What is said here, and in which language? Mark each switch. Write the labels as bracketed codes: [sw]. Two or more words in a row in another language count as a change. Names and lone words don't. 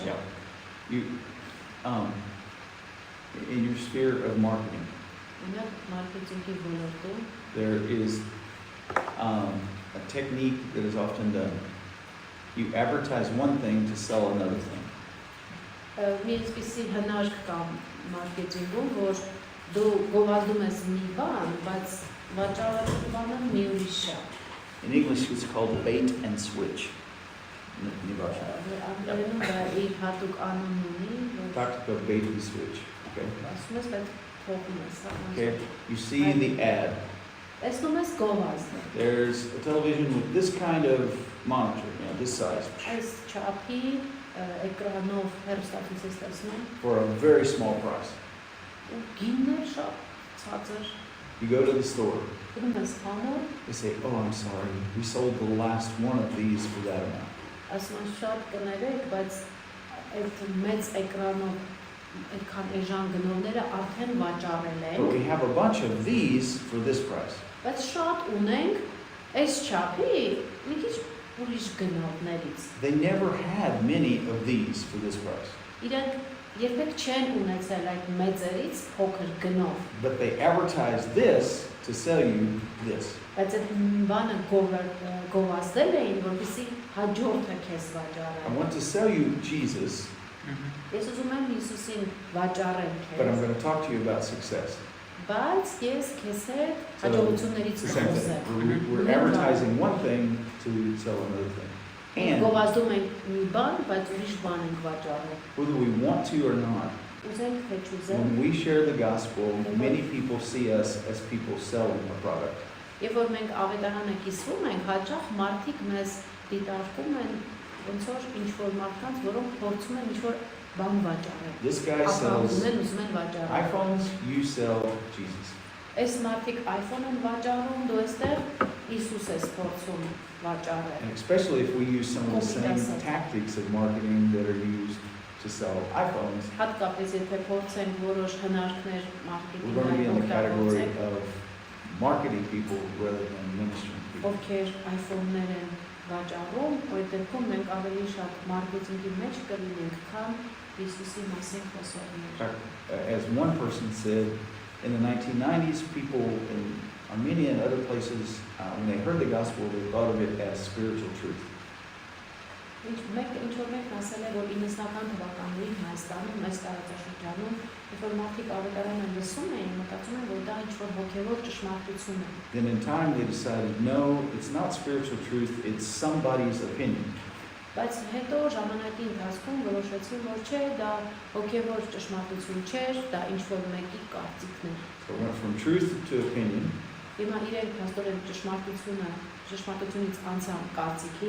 [en] Yeah. You, in your sphere of marketing, there is a technique that is often done. You advertise one thing to sell another thing. [hy] Մի այսպիսի հնարք կա մարքեթինգում, որ դու գովազդում ես մի բան, բայց վաճառած բանը մի ուրիշ է։ [en] In English, it's called bait and switch. [hy] Անգլերենում դա իր հատուկ անուն ունի, որ [en] Tactical bait and switch. Okay. [hy] ասում ես, բայց փոխում ես։ [en] Okay. You see the ad. [hy] Տեսնում ես գովազդը։ [en] There's a television with this kind of monitor, this size, [hy] Այս չափի էկրանով հեռուստացույց ես տեսնում, [en] for a very small price. [hy] ու գինն է շատ ցածր։ [en] You go to the store. [hy] Գնում ես խանութ, [en] They say, "Oh, I'm sorry. We sold the last one of these for that amount." [hy] ասում ես շատ կներեք, բայց այդ մեծ էկրանով այդքան էժան գնողները արդեն վաճառել [en] But [hy] են, [en] we have a bunch of these for this price. [hy] բայց շատ ունենք այս չափի մի քիչ ուրիշ գնողներից։ [en] They never had many of these for this price. [hy] Իրենք երբեք չեն ունեցել այդ մեծերից փոքր գնով, [en] But they advertise this to sell you this. [hy] բայց այդ բանը գովազդել էին, որպեսզի հաջորդը քեզ [en] I [hy] վաճառեն։ [en] want to sell you Jesus, [hy] Ես ուզում եմ Հիսուսին վաճառել [en] but I'm [hy] քեզ, [en] going to talk to you about success. [hy] բայց ես քեզ հետ [en] So, [hy] հաջողություններից [en] It's the same [hy] կխոսեմ։ [en] thing. We're advertising one thing to sell another thing. And [hy] Գովազդում ենք մի բան, բայց ուրիշ բան ենք վաճառում։ [en] whether we want to or not, [hy] Ուզենք թե չուզենք, [en] when we share the gospel, many people see us as people selling a product. [hy] երբ որ մենք ավետարանը կիսվում ենք, հաճախ մարդիկ մեզ դիտարկում են ոնց որ ինչ-որ մարդկանց, որոնք փորձում են ինչ-որ բան վաճառել։ [en] This guy sells [hy] Ապահովում են, ուզում են վաճառել։ [en] iPhones, you sell Jesus. [hy] Այս մարդիկ iPhone են վաճառում, դու այստեղ Հիսուս ես փորձում վաճառել։ [en] And especially if we use some of the same tactics of marketing that are used to sell iPhones, [hy] Հատկապես եթե փորձենք որոշ հնարքներ [en] we're going to be in the category [hy] մարքետինգային [en] of marketing people rather than ministering people. [hy] ովքեր iPhone-ներ են վաճառում, այդ դեպքում մենք ավելի շատ մարքեթինգի մեջ կլինենք, քան Հիսուսի մասին [en] In [hy] խոսողներ։ [en] fact, as one person said, in the 1990s, people in Armenia and other places, when they heard the gospel, they thought of it as spiritual truth. [hy] Ինչ-որ մեկն ասել է, որ 90-ական թվականներին Հայաստանում, այս տարածաշրջանում, երբ որ մարդիկ ավետարան են լսում էին, մտածում են, որ դա ինչ-որ հոգևոր ճշմարտություն է։ [en] Then in time they decided, no, it's not spiritual truth, it's somebody's opinion. [hy] Բայց հետո ժամանակի ընթացքում որոշեցին, որ չէ, դա հոգևոր ճշմարտություն չէր, դա ինչ-որ մեկի կարծիքն էր։ [en] So it went from truth to opinion, [hy] Հիմա իրենք հաստորեն ճշմարտությունից անցան կարծիքի,